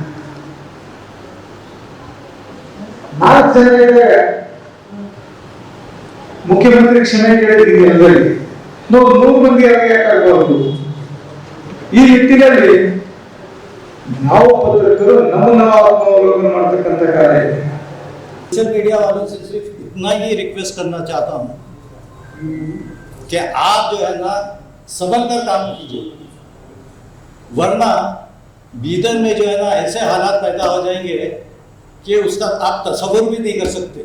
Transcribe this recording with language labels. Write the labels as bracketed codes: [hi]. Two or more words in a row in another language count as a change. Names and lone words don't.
[kn] 4 ಜನ ಇದ್ದಾಗ ಮುಖ್ಯಮಂತ್ರಿ ಕ್ಷಮೆ ಕೇಳಿದ್ದೀನಿ ಎಲ್ಲರಿಗೆ. 100 ಮಂದಿ ಯಾಕಾಗಬಾರದು? ಈ ನಿಟ್ಟಿನಲ್ಲಿ ನಾವು ಪತ್ರಕರ್ತರು ನಮ್ಮ ಆತ್ಮಾವಲೋಕನ ಮಾಡತಕ್ಕಂಥ ಕಾರ್ಯ ಇದೆ. [en] social media [hi] वालों से सिर्फ इतना ही रिक्वेस्ट करना चाहता हूँ कि आप जो है ना संभल कर काम कीजिए, वरना बीदर में जो है ना ऐसे हालात पैदा हो जाएंगे कि उसका आप तस्वीर भी नहीं कर सकते।